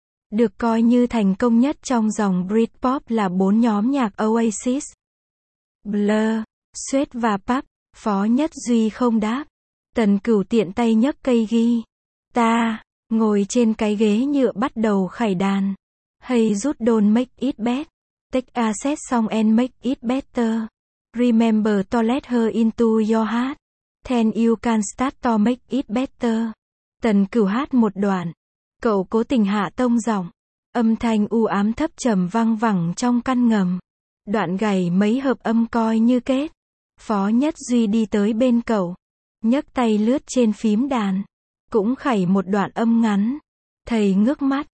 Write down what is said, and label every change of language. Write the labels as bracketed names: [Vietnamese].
[Vietnamese] Được coi như thành công nhất trong dòng Britpop là bốn nhóm nhạc Oasis, Blur, Suede và Pulp. Phó Nhất Duy không đáp. Tần Cửu tiện tay nhấc cây guitar, ngồi trên cái ghế nhựa bắt đầu khải đàn. [English] Hey Jude, don't make it bad. Take a set song and make it better. Remember to let her into your heart. Then you can start to make it better. [Vietnamese] Tần Cửu hát một đoạn. Cậu cố tình hạ tông giọng. Âm thanh u ám thấp trầm văng vẳng trong căn ngầm. Đoạn gầy mấy hợp âm coi như kết. Phó Nhất Duy đi tới bên cậu. Nhấc tay lướt trên phím đàn. Cũng khẩy một đoạn âm ngắn. Thầy ngước mắt.